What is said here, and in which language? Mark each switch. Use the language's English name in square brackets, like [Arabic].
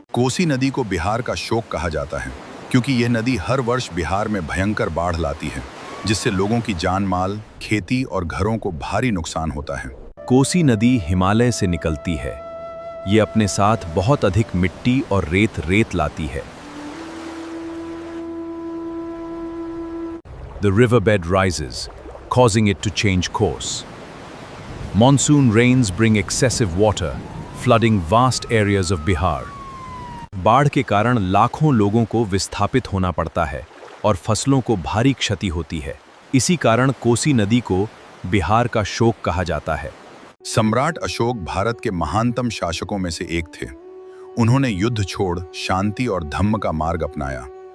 [Hindi] कोसी नदी को बिहार का शोक कहा जाता है, क्योंकि यह नदी हर वर्ष बिहार में भयंकर बाढ़ लाती है, जिससे लोगों की जान माल, खेती और घरों को भारी नुकसान होता है। कोसी नदी हिमालय से निकलती है। ये अपने साथ बहुत अधिक मिट्टी और रेत लाती है। [English] The riverbed rises, causing it to change course. Monsoon rains bring excessive water, flooding vast areas of Bihar. [Hindi] बाढ़ के कारण लाखों लोगों को विस्थापित होना पड़ता है और फसलों को भारी क्षति होती है। इसी कारण कोसी नदी को बिहार का शोक कहा जाता है। सम्राट अशोक भारत के महानतम शासकों में से एक थे। उन्होंने युद्ध छोड़ शांति और धम्म का मार्ग अपनाया।